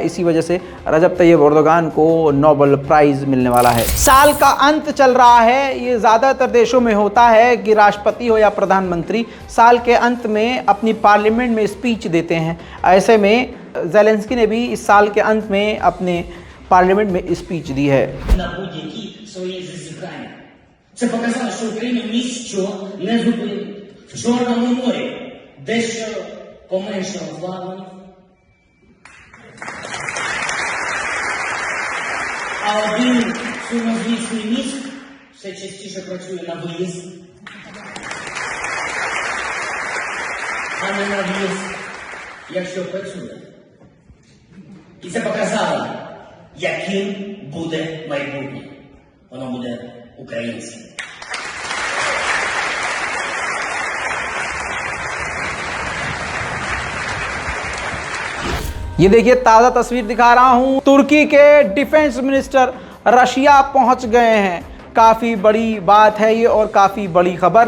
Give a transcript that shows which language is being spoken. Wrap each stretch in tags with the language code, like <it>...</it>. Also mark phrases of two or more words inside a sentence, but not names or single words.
<hi>इसी वजह से रजब तैयब एर्दोगान को</hi> <en>Nobel Prize</en> <hi>मिलने वाला है। साल का अंत चल रहा है। ये ज़्यादातर देशों में होता है कि राष्ट्रपति हो या प्रधानमंत्री साल के अंत में अपनी पार्लियामेंट में स्पीच देते हैं। ऐसे में ज़ेलेंस्की ने भी इस साल के अंत में अपने पार्लियामेंट में स्पीच दी है।</hi> <uk>Своє зазіхання. Це показало, що Україну ніщо не зупинить. В Чорному морі дещо поменшало плавання. А один сумнозвісний міст все частіше працює на виїзд, а не на в'їзд, якщо працює. І це показало, яким буде майбутнє. Воно буде українським.</uk> <hi>ये देखिए ताज़ा तस्वीर दिखा रहा हूं, तुर्की के</hi> <en>defence minister</en> <hi>रशिया पहुंच गए हैं। काफ़ी बड़ी बात है ये और काफ़ी बड़ी खबर।</hi>